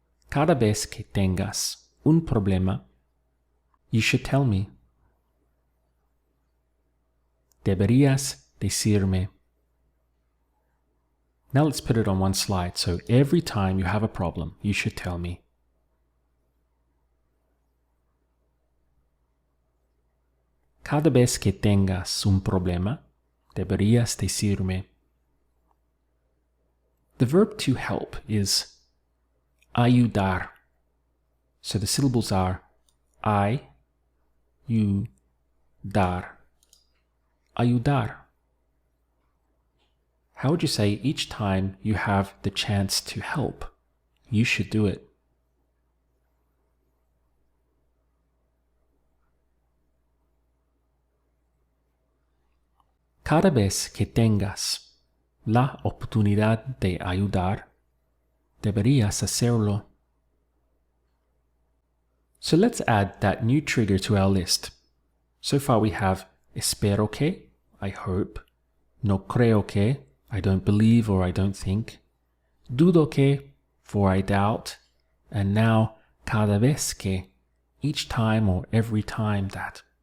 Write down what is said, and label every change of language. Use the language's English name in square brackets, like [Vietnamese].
[Spanish] Cada vez que tengas un problema, [English] you should tell me. [Spanish] Deberías decirme. [English] Now let's put it on one slide. So every time you have a problem, you should tell me. [Spanish] Cada vez que tengas un problema, deberías decirme. [English] The verb to help is ayudar. So the syllables are I, you, dar. Ayudar. How would you say each time you have the chance to help, you should do it? [Spanish] Cada vez que tengas la oportunidad de ayudar, deberías hacerlo. [English] So let's add that new trigger to our list. So far we have [Spanish] espero que, [English] I hope, [Spanish] no creo que, [English] I don't believe or I don't think, [Spanish] dudo que, [English] for I doubt, and now [Spanish] cada vez que, [English] each time or every time that.